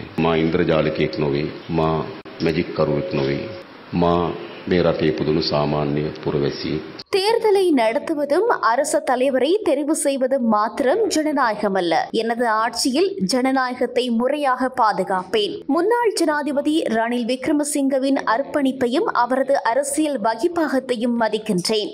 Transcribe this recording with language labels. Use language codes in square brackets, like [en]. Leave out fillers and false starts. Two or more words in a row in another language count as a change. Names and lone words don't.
[si] මා ඉන්ද්‍රජාලිකයෙක් නොවේ. මා මැජික් කරුවෙක් නොවේ. මා මේ රටේ පුදුණු සාමාන්‍ය පුරවැසියෙක්. [ta] தேர்தலை நடத்துவதும் அரச தலைவரை தெரிவு செய்வதும் மாத்திரம் ஜனநாயகம் அல்ல. எனது ஆட்சியில் ஜனநாயகத்தை முறையாக பாதுகாப்பேன். முன்னாள் ஜனாதிபதி ரணில் விக்ரமசிங்கவின் அர்ப்பணிப்பையும் அவரது அரசியல் வகிப்பாகத்தையும் மதிக்கின்றேன்.